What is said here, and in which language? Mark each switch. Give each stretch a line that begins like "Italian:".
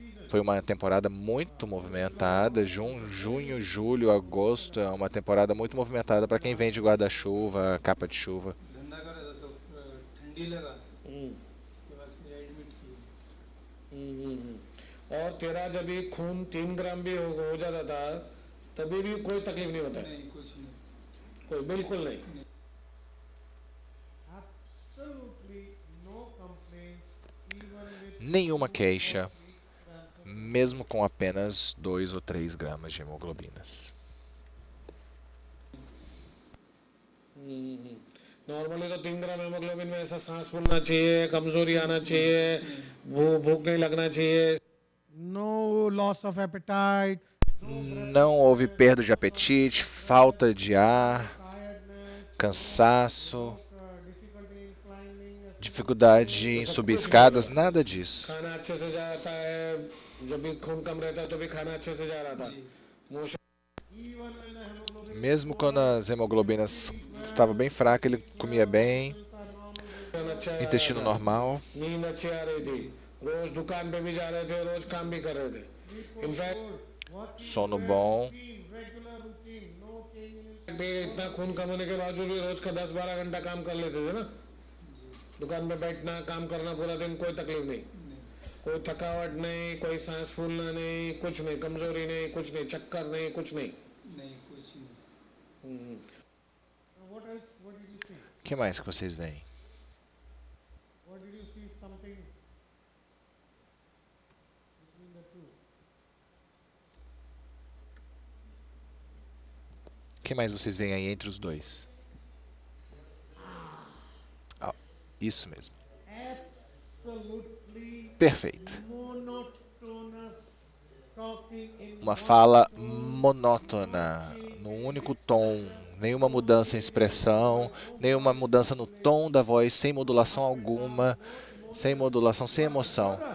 Portuguese: Foi uma temporada muito movimentada. Junho, julho, agosto é uma temporada muito movimentada para quem vende guarda-chuva, capa de chuva.
Hindi: धंधा कर रहा था तो ठंडी लगा उसके बाद फिर एडमिट किए और तेरा जब भी खून 3 ग्राम भी हो जाता था तभी भी कोई तकलीफ नहीं होता है? नहीं कुछ नहीं कोई बिल्कुल नहीं.
English: Absolutely no complaints, even with
Portuguese: Nenhuma queixa, mesmo com apenas 2 ou 3 gramas de hemoglobinas.
Hindi: Normally तो 3 ग्राम हेमोग्लोबिन में ऐसा सांस फूलना चाहिए, कमजोरी आना चाहिए, भूख नहीं लगना चाहिए.
English: no loss of appetite,
Portuguese: Não houve perda de apetite, falta de ar, cansaço,
English: difficulty in climbing,
Portuguese: dificuldade em subir escadas, nada disso.
Hindi: खाना अच्छे से जाता है, जब भी खून कम रहता है तो भी खाना अच्छे से जा रहा था. Motion
English: even when the hemoglobin
Portuguese: Mesmo quando as hemoglobinas estavam bem fracas, ele comia bem,
Hindi: अच्छा है,
Portuguese: intestino normal.
Hindi: नींद अच्छी आ रही थी, रोज दुकान पे भी जा रहे थे, रोज काम भी कर रहे थे.
English: in fact
Portuguese: Sono bom.
English: regular routine, no change in
Hindi: इतना खून कम होने के बावजूद भी रोज का 10-12 घंटा काम कर लेते थे ना. दुकान पे बैठना, काम करना पूरा दिन, कोई तकलीफ नहीं, कोई थकावट नहीं, कोई सांस फूलना नहीं, कुछ नहीं, कमजोरी नहीं, कुछ नहीं, चक्कर नहीं, कुछ नहीं. नहीं कुछ नहीं
English: what else? What did you see?
Portuguese: O que mais que vocês veem?
English: What did you see? Something between the two.
Portuguese: O que mais vocês veem aí entre os dois? Ah, isso mesmo.
English: Absolutely
Portuguese: Perfeito.
English: monotonous talking in
Portuguese: Uma fala monótona, num único tom, nenhuma mudança em expressão, nenhuma mudança no tom da voz, sem modulação alguma, sem modulação, sem emoção.